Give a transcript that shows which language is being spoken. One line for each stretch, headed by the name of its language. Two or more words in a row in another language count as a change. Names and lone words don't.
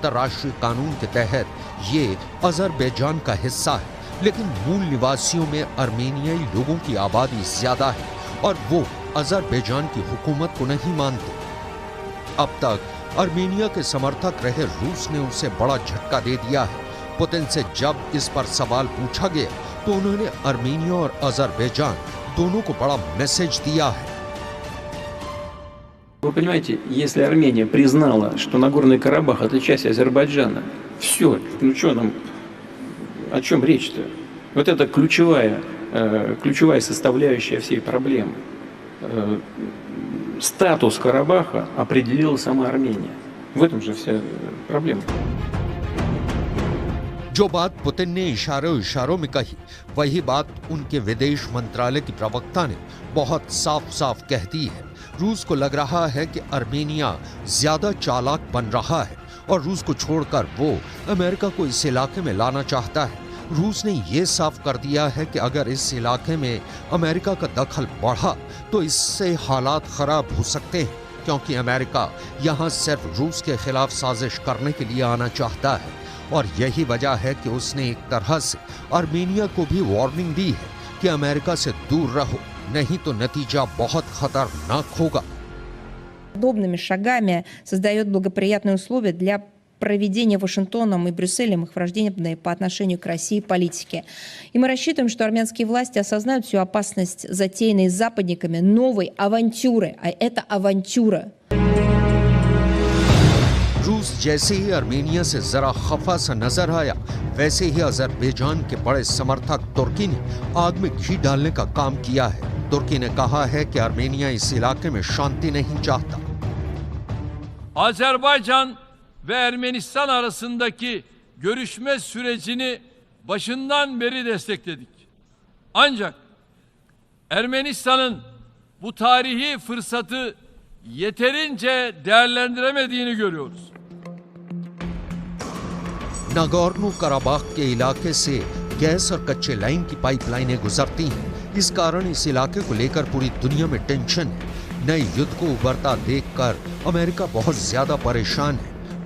Hindi: अंतर्राष्ट्रीय कानून के तहत ये अजरबैजान का हिस्सा है, लेकिन मूल निवासियों में अर्मेनियाई लोगों की आबादी ज्यादा है और वो अजरबैजान की हुकूमत को नहीं मानते। अब तक अर्मेनिया के समर्थक रहे रूस ने उसे बड़ा झटका दे दिया है। पुतिन से जब इस पर सवाल पूछा गया तो उन्होंने अर्मेनिया और अजरबैजान दोनों को बड़ा मैसेज दिया है।
Russian: Вы понимаете, если Армения признала, что Нагорный Карабах это часть Азербайджана, все, ну что нам, о чем речь-то? Вот это ключевая составляющая всей проблемы. Статус Карабаха определила сама Армения. В этом же вся проблема.
Hindi: जो बात पुतिन ने इशारों में कही, वही बात उनके विदेश मंत्रालय की प्रवक्ता ने बहुत साफ साफ कह दी है। रूस को लग रहा है कि अर्मेनिया ज्यादा चालाक बन रहा है और रूस को छोड़कर वो अमेरिका को इस इलाके में लाना चाहता है। रूस ने ये साफ कर दिया है कि अगर इस इलाके में अमेरिका का दखल बढ़ा तो इससे हालात खराब हो सकते हैं, क्योंकि अमेरिका यहाँ सिर्फ रूस के खिलाफ साजिश करने के लिए आना चाहता है और यही वजह है कि उसने एक तरह से अर्मेनिया को भी वार्निंग दी है कि अमेरिका से दूर रहो, नहीं तो नतीजा बहुत खतरनाक होगा।
Russian: Подобными шагами создает благоприятные условия для проведения Вашингтоном и Брюсселем их враждебной по отношению к России политики. И мы рассчитываем, что армянские власти осознают всю опасность затеянной западниками новой авантюры, а это авантюра.
Hindi: रूस जैसे ही अर्मेनिया से जरा खफा सा नजर आया, वैसे ही अजरबैजान के बड़े समर्थक तुर्की ने आग में घी डालने का काम किया है। तुर्की ने कहा है कि अर्मेनिया इस इलाके में शांति नहीं चाहता।
Turkish: Azerbaycan ve Ermenistan arasındaki görüşme sürecini başından beri destekledik. Ancak Ermenistan'ın bu tarihi fırsatı yeterince değerlendiremediğini görüyoruz.
Hindi: नागोर्नो कराबाख के इलाके से गैस और कच्चे लाइन की पाइपलाइनें गुजरती हैं। इस कारण इस इलाके को लेकर पूरी दुनिया में टेंशन है। नए युद्ध को उभरता देखकर अमेरिका बहुत ज्यादा परेशान है।